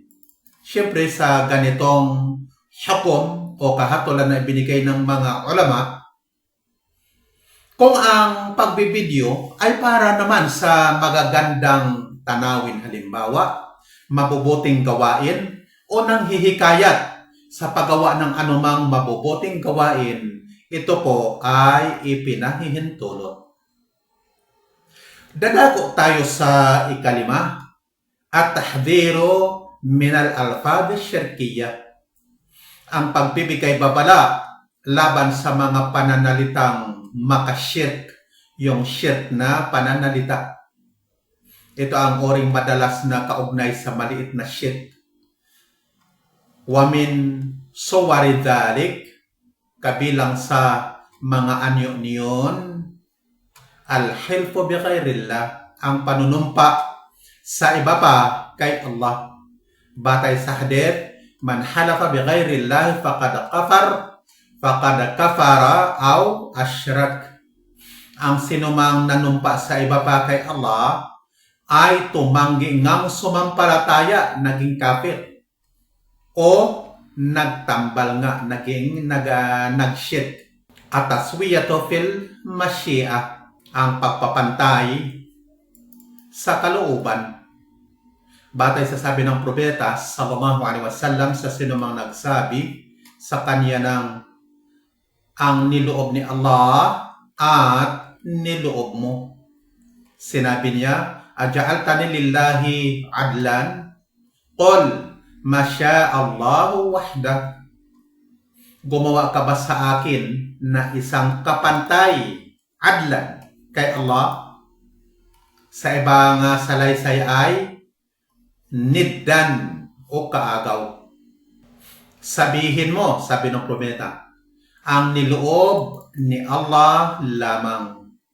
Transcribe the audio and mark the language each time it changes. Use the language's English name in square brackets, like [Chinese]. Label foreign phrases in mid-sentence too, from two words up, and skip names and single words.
[Filipino] Siyempre sa ganitong hukom o kahatulan na ibinigay ng mga ulama, kung ang pagbibideo ay para naman sa magagandang tanawin halimbawa, mabubuting gawain o nanghihikayat sa paggawa ng anumang mabubuting gawain, ito po ay ipinahihintulot. Dadako tayo sa ikalima, [Arabic] التحذير من الألفاظ الشركية. [Filipino] Ang pagbibigay babala laban sa mga pananalitang makashirk, yung shirk na pananalita. Ito ang oring madalas na kaugnay sa maliit na shirk. [Arabic] ومن صور ذلك, [Filipino] kabilang sa mga anyo niyon, [Arabic] الحلف بغير الله, [Filipino] ang panunumpa sa iba pa kay Allah. Batay sa hadith, [Arabic] من حلف بغير الله فقد كفر أو أشرك. [Filipino] Ang sinumang nanumpa sa iba pa kay Allah ay tumanggi ngang sumampalataya, naging kafir o nagtambal nga, nag-shirk. [Arabic] التسوية في المشيئة, [Filipino] ang pagpapantay sa kalooban. Batay sa sabi ng propeta [Arabic] صلى الله عليه وسلم [Filipino] sa sinumang nagsabi sa kanya ng ang niloob ni Allah at niloob mo. Sinabi niya, [Arabic] أجعلتني لله عدلا? قل ما شاء الله وحده. [Filipino] Gumawa ka ba sa akin na isang kapantay, adlan, kay Allah? Sa ibang salaysay ay niddan o kaagaw. Sabihin mo, sabi ng propeta, ang niloob ni Allah lamang.